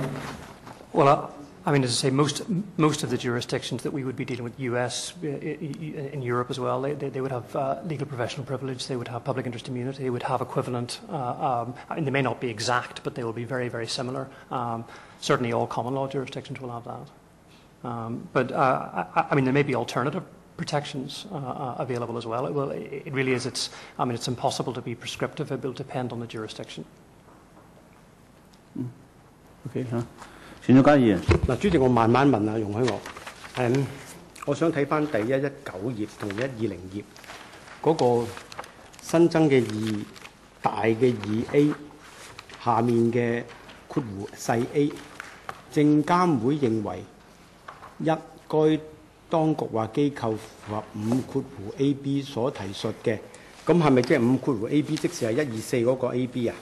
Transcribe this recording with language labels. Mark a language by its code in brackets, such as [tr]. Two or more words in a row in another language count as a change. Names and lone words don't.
[en] Well, I mean, as I say, most of the jurisdictions that we would be dealing with, US, in Europe as well, they would have legal professional privilege, they would have public interest immunity, they would have equivalent, and they may not be exact, but they will be very, very similar. Certainly all common law jurisdictions will have that. But I mean, there may be alternative protections available as well. It really is, it's impossible to be prescriptive. It will depend on the jurisdiction. [yue] OK 嚇，前咗議員。嗱，主席，我慢慢問啊，容許我。我想睇翻第119頁同120頁嗰個新增嘅大嘅2A 下面嘅括弧細 A， 證監會認為該當局或機構符合5括弧 AB 所提述嘅，咁係咪即係5括弧 AB 即是係124嗰個 AB 啊？